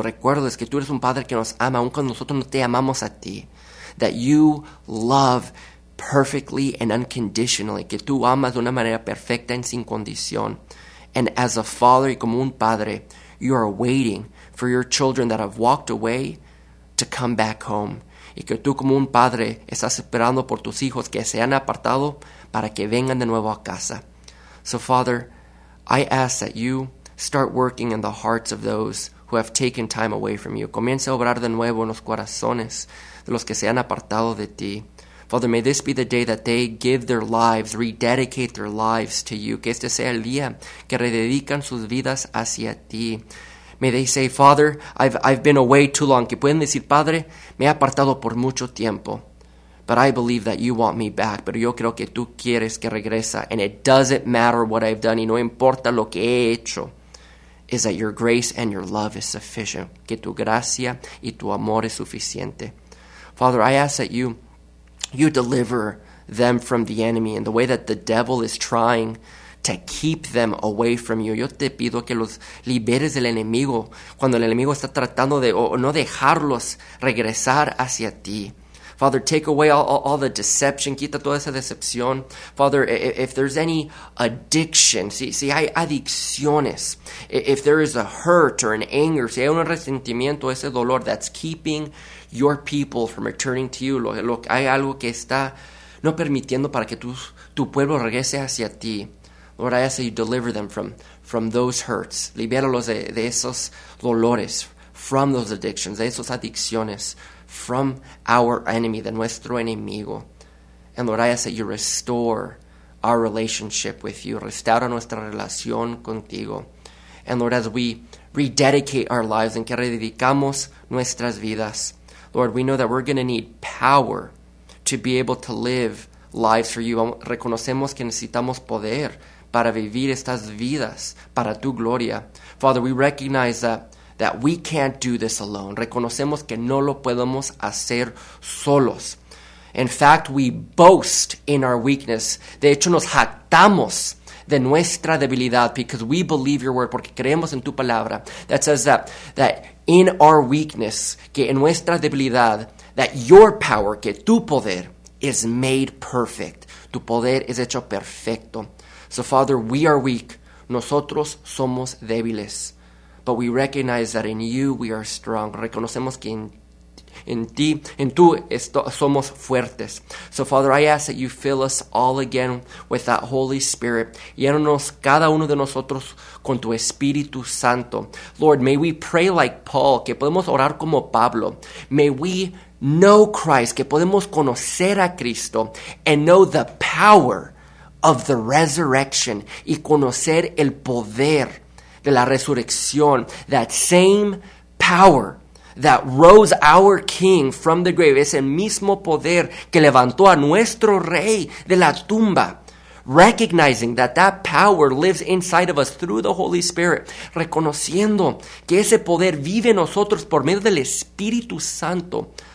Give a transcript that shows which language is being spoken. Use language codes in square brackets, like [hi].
[es] Recuerdo los que tú eres un padre que nos ama, aun cuando nosotros no te amamos a ti, [en] that you love perfectly and unconditionally, [es] que tú amas de una manera perfecta y sin condición. [en] And as a father [es] y como un padre, [en] you are waiting for your children that have walked away to come back home. [es] Y que tú como un padre estás esperando por tus hijos que se han apartado para que vengan de nuevo a casa. [en] So Father, I ask that you start working in the hearts of those who have taken time away from you. [es] Comienza a obrar de nuevo en los corazones de los que se han apartado de ti. [en] Father, may this be the day that they give their lives, rededicate their lives to you. [es] Que este sea el día que rededican sus vidas hacia ti. [en] May they say, Father, I've been away too long. [es] Que pueden decir, Padre, me he apartado por mucho tiempo. [en] But I believe that you want me back. [es] Pero yo creo que tú quieres que regresa. [en] And it doesn't matter what I've done. [es] Y no importa lo que he hecho. [en] Is that your grace and your love is sufficient. [es] Que tu gracia y tu amor es suficiente. [en] Father, I ask that you deliver them from the enemy in the way that the devil is trying to keep them away from you. Yo te pido que los liberes del enemigo cuando el enemigo está tratando de no dejarlos regresar hacia ti. Father, take away all the deception. [es] Quita toda esa decepción. [en] Father, if there's any addiction, [es] si hay adicciones, [en] if there is a hurt or an anger, [es] si hay un resentimiento, ese dolor [en] that's keeping your people from returning to you, [es] lo hay algo que está no permitiendo para que tu pueblo regrese hacia ti. [en] Lord, I ask that you deliver them from those hurts. [es] Libéralos de esos dolores, [en] from those addictions, [es] de esas adicciones, [en] from our enemy, [es] de nuestro enemigo. [en] And Lord, I ask that you restore our relationship with you. [es] Restaura nuestra relación contigo. [en] And Lord, as we rededicate our lives, [es] en que rededicamos nuestras vidas, [en] Lord, we know that we're going to need power to be able to live lives for you. [es] Reconocemos que necesitamos poder para vivir estas vidas, para tu gloria. [en] Father, we recognize that we can't do this alone. [es] Reconocemos que no lo podemos hacer solos. [en] In fact, we boast in our weakness. [es] De hecho, nos jactamos de nuestra debilidad [en] because we believe your word, [es] porque creemos en tu palabra. [en] That says that in our weakness, [es] que en nuestra debilidad, [en] that your power, [es] que tu poder, [en] is made perfect. [es] Tu poder es hecho perfecto. [en] So, Father, we are weak. [es] Nosotros somos débiles. [en] But we recognize that in you we are strong. [es] Reconocemos que en ti somos fuertes. [en] So, Father, I ask that you fill us all again with that Holy Spirit. [es] Llénanos cada uno de nosotros con tu Espíritu Santo. [en] Lord, may we pray like Paul, [es] que podemos orar como Pablo. [en] May we know Christ, [es] que podemos conocer a Cristo, [en] and know the power of the resurrection, [es] y conocer el poder de la resurrección. [en] That same power that rose our king from the grave, [es] ese mismo poder que levantó a nuestro rey de la tumba. [en] Recognizing that power lives inside of us through the Holy Spirit. [es] Reconociendo que ese poder vive en nosotros por medio del Espíritu Santo.